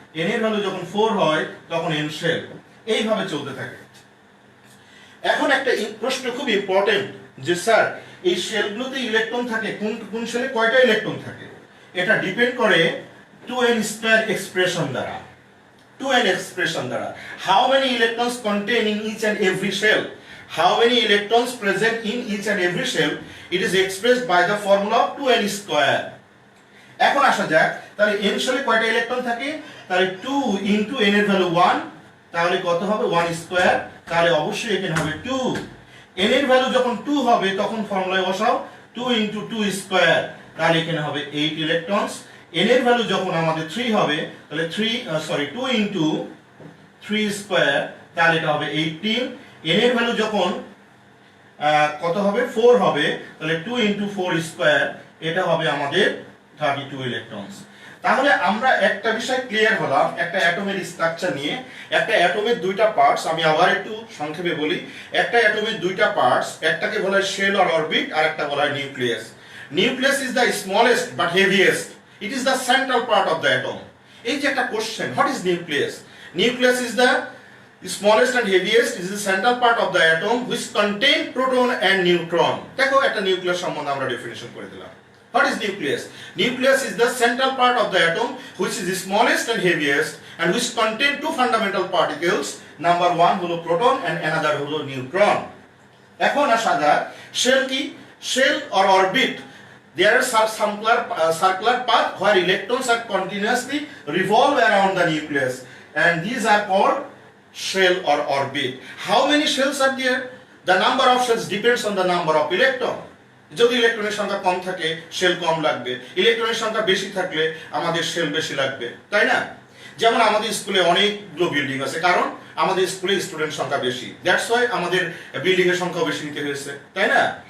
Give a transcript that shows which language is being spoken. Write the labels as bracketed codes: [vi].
[bn] N এর value যখন 4 হয় তখন এন শেল। এইভাবে চলতে থাকে। এখন একটা প্রশ্ন খুব ইম্পর্টেন্ট যে স্যার এই শেলগুলোতে ইলেকট্রন থাকে, কোন কোন শেলে কয়টা ইলেকট্রন থাকে? এটা ডিপেন্ড করে 2n স্কয়ার এক্সপ্রেশন দ্বারা। [en] 2n expression [bn] দ্বারা [en] how many electrons contain in each and every shell, how many electrons present in each and every shell, it is expressed by the formula of 2n square. [bn] এখন আসা যাক তাহলে n শেলে কয়টা electron থাকে? তাহলে 2 into n এর value 1, তাহলে কত হবে? 1 স্কয়ার। তাহলে অবশ্যই এখানে হবে 2। n এর ভ্যালু যখন 2 হবে তখন ফর্মুলায় বসাও 2 ইনটু 2 স্কয়ার, তাহলে এখানে হবে 8 ইলেকট্রনস। n এর ভ্যালু যখন আমাদের 3 হবে তাহলে 2 ইনটু 3 স্কয়ার, তাহলে এটা হবে 18। n এর ভ্যালু যখন কত হবে? 4 হবে, তাহলে 2 ইনটু 4 স্কয়ার, এটা হবে আমাদের 32 ইলেকট্রনস। তাহলে আমরা একটা বিষয় ক্লিয়ার হলাম একটা অ্যাটমের স্ট্রাকচার নিয়ে। একটা অ্যাটমের দুইটা পার্টস, আমি আবার একটু সংক্ষেপে বলি। একটা অ্যাটমের দুইটা পার্টস, একটাকে বলা হয় শেল অর অরবিট, আর একটা বলা হয় nucleus. [en] Nucleus is the smallest but heaviest, it is the central part of the atom. [bn] এই যে একটা question, [en] what is nucleus? Nucleus is the smallest and heaviest, it is the central part of the atom which contain proton and neutron. [bn] দেখো একটা nucleus সম্বন্ধে আমরা definition করে দিলাম। [en] What is nucleus? Nucleus is the central part of the atom which is the smallest and heaviest and which contain two fundamental particles. [bn] Number 1 হলো [en] proton and another [bn] হলো neutron. এখন আসা যাক শেল কি? [en] Shell or orbit, there are circular path where electrons are continuously revolve around the nucleus, and these are called shell or orbit. How many shells are there? The number of shells depends on the number of electron. [bn] যদি ইলেকট্রনের সংখ্যা কম থাকে shell কম লাগবে, ইলেকট্রনের সংখ্যা বেশি থাকলে আমাদের শেল বেশি লাগবে, তাই না? যেমন আমাদের স্কুলে অনেকগুলো বিল্ডিং আছে, কারণ আমাদের স্কুলে স্টুডেন্ট সংখ্যা বেশি, [en] that's why [bn] আমাদের বিল্ডিং এর সংখ্যা বেশি নিতে হয়েছে, তাই না?